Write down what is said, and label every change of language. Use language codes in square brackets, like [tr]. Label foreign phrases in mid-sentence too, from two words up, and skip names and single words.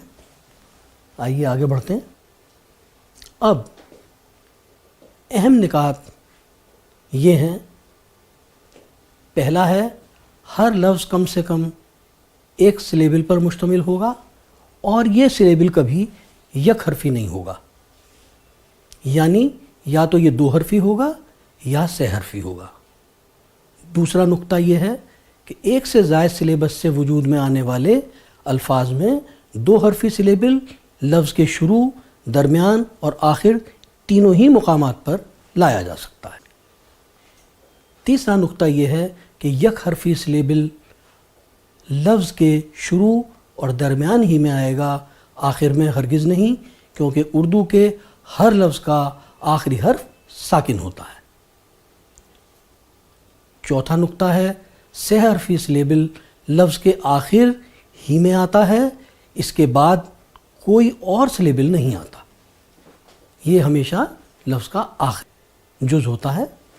[ur] آئیے آگے بڑھتے ہیں. اب اہم نکات یہ ہیں. پہلا ہے ہر لفظ کم سے کم ایک سلیبل پر مشتمل ہوگا اور یہ سلیبل کبھی یک حرفی نہیں ہوگا، یعنی یا تو یہ 2 حرفی ہوگا یا 6 حرفی ہوگا. دوسرا نقطہ یہ ہے کہ ایک سے زائد سلیبس سے وجود میں آنے والے الفاظ میں 2 حرفی سلیبل لفظ کے شروع، درمیان اور آخر تینوں ہی مقامات پر لایا جا سکتا ہے۔ تیسرا نقطہ یہ ہے کہ یک حرفی سلیبل لفظ کے شروع اور درمیان ہی میں آئے گا، آخر میں ہرگز نہیں، کیونکہ اردو کے ہر لفظ کا آخری حرف ساکن ہوتا ہے۔ چوتھا نقطہ ہے سہ حرفی سلیبل لفظ کے آخر ہی میں آتا ہے، اس کے بعد کوئی اور سلیبل نہیں آتا، یہ ہمیشہ لفظ کا آخر جز ہوتا ہے۔